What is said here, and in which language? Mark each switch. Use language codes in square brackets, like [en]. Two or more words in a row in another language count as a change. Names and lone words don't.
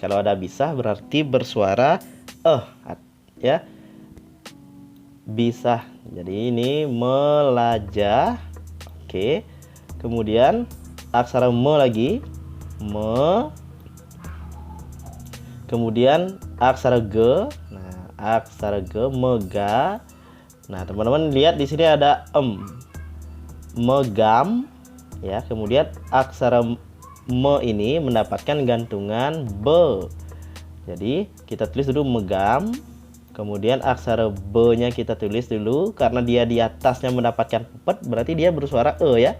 [id] Kalau ada bisah berarti bersuara ya. Bisah. Jadi ini melajah. Oke. Kemudian aksara me lagi. Me. Kemudian aksara ge. Nah, aksara ge mega. Nah, teman-teman lihat di sini ada megam ya. Kemudian aksara me ini mendapatkan gantungan be. Jadi kita tulis dulu megam. Kemudian aksara B-nya kita tulis dulu karena dia di atasnya mendapatkan pepet, berarti dia bersuara e ya.